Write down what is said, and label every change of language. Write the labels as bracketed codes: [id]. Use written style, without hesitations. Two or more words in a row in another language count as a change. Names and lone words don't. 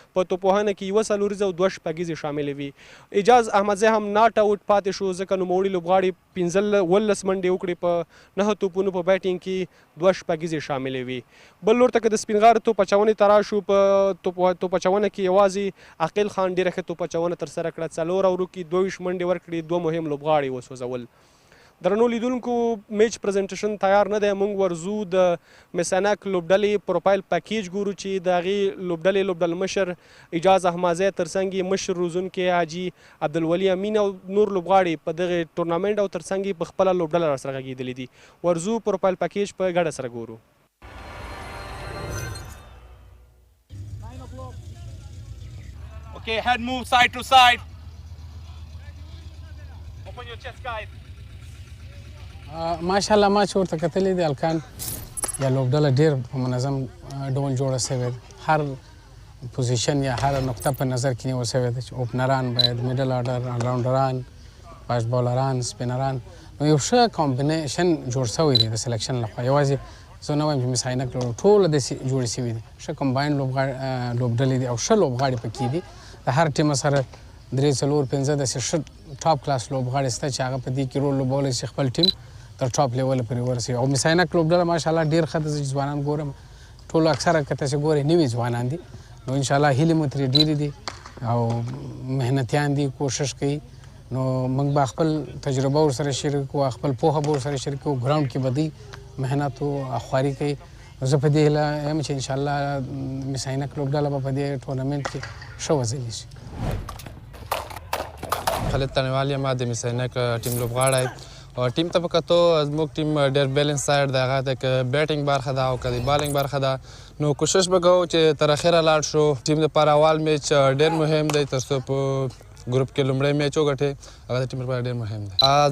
[ps] په توپوهنه کې 1 څلوریزه او 2 شپږیزې شاملې وي. اعجاز احمدزی هم ناټ آوټ پاتې شو، ځکه نوموړي لوبغاړي 15 منډې وکړي، په 9 توپونو په بیټینګ کې 2 شپږیزې شاملې وي. بل لور ته که د سپین غر توپ اچونې ته راشو، په توپ اچونه کې یوازې عقیل خان ډېره ښه توپ اچونه ترسره کړه، 4 اورو کې 22 منډې ورکړي، 2 مهم لوبغاړي وسوځول. درنو لیدونکو، [en] match presentation [ps] تیار نه دی. موږ ورځو د مس-e-Ainak لوبډلې [en] profile package [ps] ګورو چې د هغې لوبډلې لوبډل مشر اعجاز احمدزی، تر څنګ یې مشر روزونکی حاجي عبدالولي امین او نور لوبغاړي په دغه ټورنامنټ او تر څنګ یې په خپله لوبډله راسره غږېدلي دي. ورځو [en] profile package [ps] په ګډه سره ګورو. [en] Okay, head move side to side. Open your chest, guys. [ps] ماشاءالله ما چې ورته کتلې دي الکان یا لوبډله ډېر په منظم ډول جوړه سوې ده. هر پوزیشن یا هر نقطه په نظر کې نیول سوې ده چې اوپنران باید، [en] middle order, [ps] آلراونډران، فاسټ بالران، سپینران، نو یو ښه کامبینیشن جوړ سوی دی د سلیکشن لخوا. یوازې زه نه وایم چې مس-e-Ainak ټوله داسې جوړې سوي دي، ښه کمباینډ لوبډلې دي او ښه لوبغاړي پکې دي. د هر ټیم سره 3 4 5 داسې ښه [en] top class [ps] لوبغاړي شته چې هغه په دې کې رول لوبولی شي، خپل ټیم تر [en] top level [ps] پورې ورسوي. او مس-e-Ainak لوبډله ماشاءالله ډېر ښه ده. چې ځوانان ګورم ټول اکثره که تاسې ګورئ نوي ځوانان دي، نو انشاءالله هیلې مو ترې ډېرې دي او محنتیان دي، کوشش کوي. نو موږ به خپل تجربه ورسره شریک کړو، خپل پوهه به ورسره شریک کړو. ګراونډ کې به دوی محنت او خواري کوي. زه په دې هیله یم چې انشاءالله مس-e-Ainak لوبډله به په دې ټورنمنټ کې ښه وځلې شي. خالد تړیوال یم، د مس-e-Ainak ټیم لوبغاړی. ټیم ته په کتو زموږ ټیم ډېر [en] balance side [ps] دی، هغه ته که بیټینګ برخه ده او که د بالینګ برخه ده، نو کوشش به کوو چې تر اخره لاړ شو. ټیم لپاره اول میچ ډېر مهم دی، تر څو په ګروپ کې لومړی میچ وګټي، هغه د ټیم لپاره ډېر مهم دی.